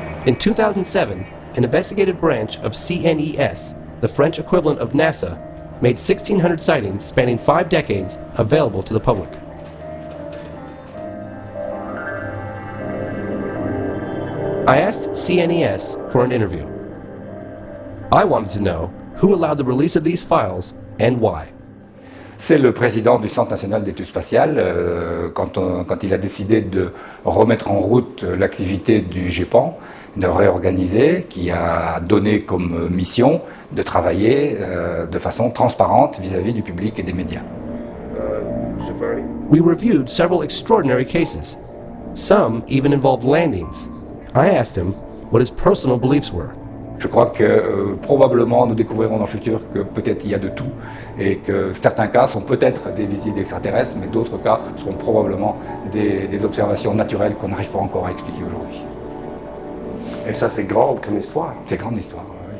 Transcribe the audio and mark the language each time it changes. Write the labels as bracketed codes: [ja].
[en] In 2007, an investigative branch of CNES, the French equivalent of NASA, made 1,600 sightings spanning 5 decades available to the public. I asked CNES for an interview. I wanted to know who allowed the release of these files and why. [fr] C'est le président du Centre national d'études spatiales, quand il a décidé de remettre en route l'activité du GEPAN, de réorganiser, qui a donné comme mission de travailler de façon transparente vis-à-vis du public et des médias. [en] We reviewed several extraordinary cases. Some even involved landings. I asked him what his personal beliefs were. [fr] Je crois que probablement nous découvrirons dans le futur que peut-être il y a de tout et que certains cas sont peut-être des visites extraterrestres, mais d'autres cas seront probablement des observations naturelles qu'on n'arrive pas encore à expliquer aujourd'hui. Et ça, c'est grand comme histoire. C'est grande histoire, oui.